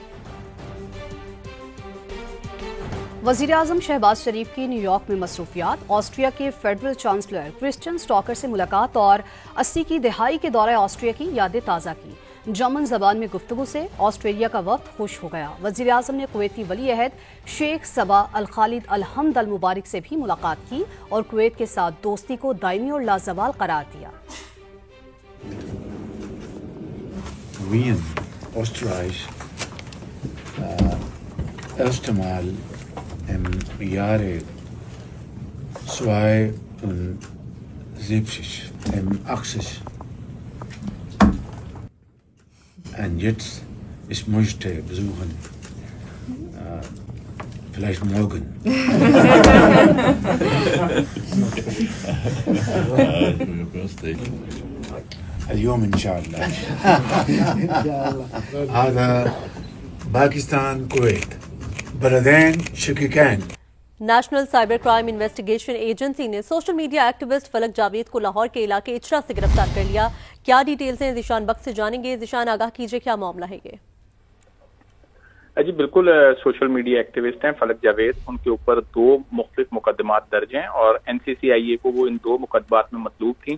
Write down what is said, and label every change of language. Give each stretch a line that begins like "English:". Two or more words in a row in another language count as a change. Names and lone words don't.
Urdu: وزیرِ اعظم شہباز شریف کی نیویارک میں مصروفیات، آسٹریا کے فیڈرل چانسلر کرسچن اسٹاکر سے ملاقات اور 80 کی دہائی کے دورے آسٹریا کی یادیں تازہ کی. جرمن زبان میں گفتگو سے آسٹریلیا کا وفد خوش ہو گیا. وزیرِ اعظم نے کویتی ولی عہد شیخ صباح الخالد الحمد المبارک سے بھی ملاقات کی اور کویت کے ساتھ دوستی کو دائمی اور لازوال قرار دیا.
German: Wien, Österreich, erste Mal im Jahre 72, im 80. Und jetzt, ich möchte besuchen, vielleicht morgen.
Arabic: اليوم إن شاء الله. هذا باكستان كويت بلدين شقيقين.
Urdu: نیشنل سائبر کرائم انویسٹیگیشن ایجنسی نے
English: सोशल मीडिया एक्टिविस्ट
Urdu: فلک جاوید کو لاہور کے علاقے اچھرہ سے گرفتار کر لیا. کیا ڈیٹیلز ہیں، ذیشان بخش سے جانیں گے۔ ذیشان، آگاہ کیجیے، کیا معاملہ ہے یہ? جی بالکل,
English: सोशल मीडिया एक्टिविस्ट
Urdu: ہیں فلک جاوید. ان کے اوپر 2 مختلف مقدمات درج ہیں اور NCCIA کو وہ ان 2 مقدمات میں مطلوب تھی.